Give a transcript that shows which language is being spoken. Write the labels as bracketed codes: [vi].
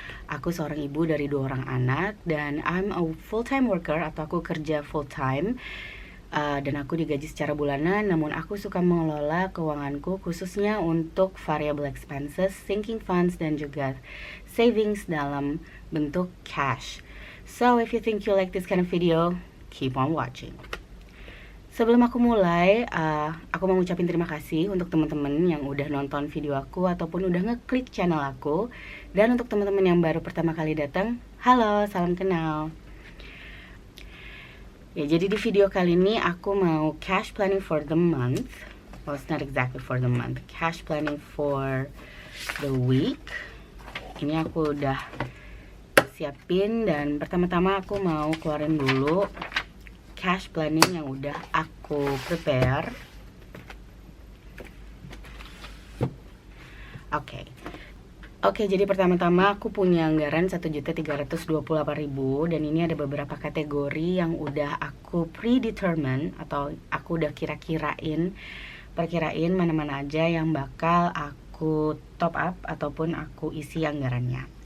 [id] Aku seorang ibu dari 2 orang anak, dan [en] I'm a full-time worker [id] atau aku kerja full-time. Dan aku digaji secara bulanan, namun aku suka mengelola keuanganku khususnya untuk [en] variable expenses, sinking funds, [id] dan juga savings dalam bentuk cash. [en] So if you think you like this kind of video, keep on watching. [id] Sebelum aku mulai, aku mau ngucapin terima kasih untuk teman-teman yang udah nonton video aku ataupun udah ngeklik channel aku. Dan untuk teman-teman yang baru pertama kali datang, halo, salam kenal. Ya, jadi di video kali ini aku mau [en] cash planning for the month. Well, it's not exactly for the month. Cash planning for the week. [id] Ini aku udah siapin dan pertama-tama aku mau keluarin dulu cash planning yang udah aku prepare. Oke, jadi pertama-tama aku punya anggaran 1.328.000 dan ini ada beberapa kategori yang udah aku predetermine atau aku udah perkirain mana-mana aja yang bakal aku top up ataupun aku isi anggarannya.